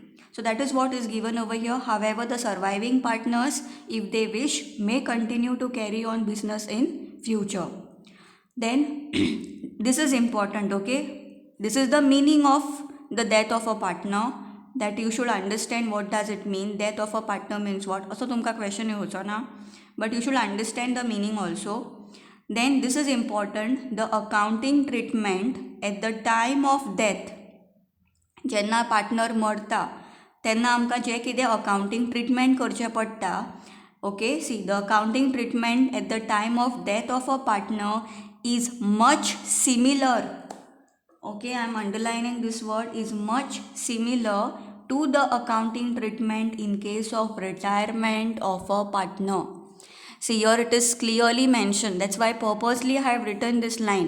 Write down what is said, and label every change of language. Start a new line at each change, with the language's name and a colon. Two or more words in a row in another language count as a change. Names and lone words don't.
English: So that is what is given over here. However, the surviving partners, if they wish, may continue to carry on business in future. Then this is important, okay? This is the meaning of the death of a partner, that you should understand what does it mean. Death of a partner means what?
Konkani: Also तुमका question होचा ना,
English: but you should understand the meaning also. Then this is important, the accounting treatment at the time of death.
Konkani: जेन्ना पार्टनर मरता तेन्ना आमकां जें कितें अकाउंटींग ट्रिटमेंट करचें पडटा,
English: okay, see the accounting treatment at the time of death of a partner is much similar, okay, I am underlining this word, is much similar to the accounting treatment in case of retirement of a partner. See, here it is clearly mentioned, that's why purposely I have written this line.